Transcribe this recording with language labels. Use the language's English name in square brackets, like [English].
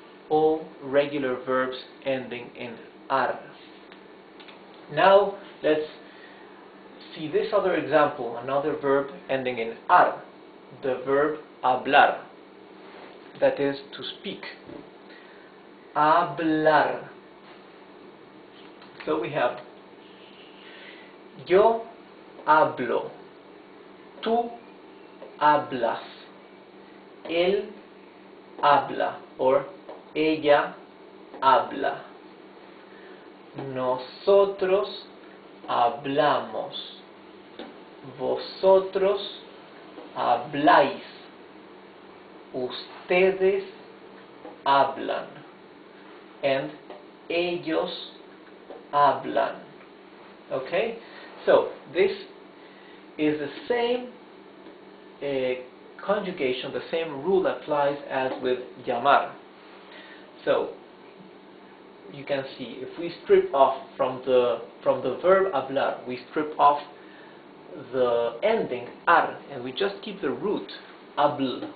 [English] all regular verbs ending in ar. Now let's see this other example, another verb ending in ar, the verb hablar, that is to speak. [Spanish] Hablar. [English] So we have [Spanish] yo hablo, tú hablas, él habla or ella habla, nosotros hablamos, vosotros habláis, ustedes hablan, and ellos hablan. [English] Okay, so this is the same conjugation, the same rule applies as with llamar. So you can see, if we strip off from the verb hablar, we strip off the ending ar and we just keep the root habl.